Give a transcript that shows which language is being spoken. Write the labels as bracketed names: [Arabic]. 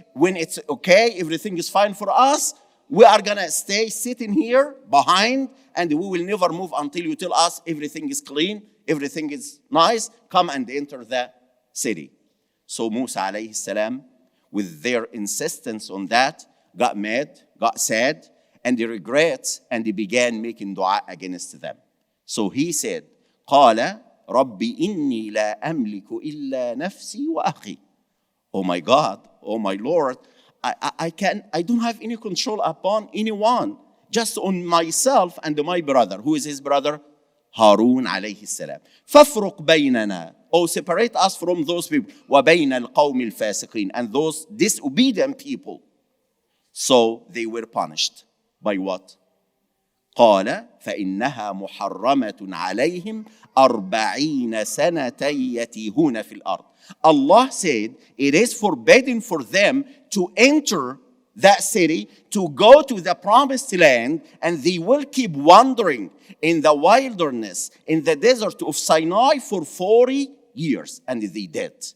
[English] When it's okay, everything is fine for us, we are going to stay sitting here behind and we will never move until you tell us everything is clean, everything is nice, come and enter the city. So Musa alayhi salam, with their insistence on that, got mad, got sad, and he regrets, and he began making dua against them. So he said, قال [Arabic] ربي إني لا أملك إلا نفسي وأخي. [English] Oh my God, oh my Lord, I don't have any control upon anyone, just on myself and my brother. Who is his brother? Harun alayhi salam. [Arabic] فافرق بيننا, [English] oh separate us from those people, [Arabic] وبين القوم الفاسقين, [English] and those disobedient people. So they were punished by what? [Arabic] قال فإنها محرمة عليهم 40 سنة يتيهون في الأرض. [English] Allah said it is forbidden for them to enter that city, to go to the promised land, and they will keep wandering in the wilderness, in the desert of Sinai for 40 years. And they did.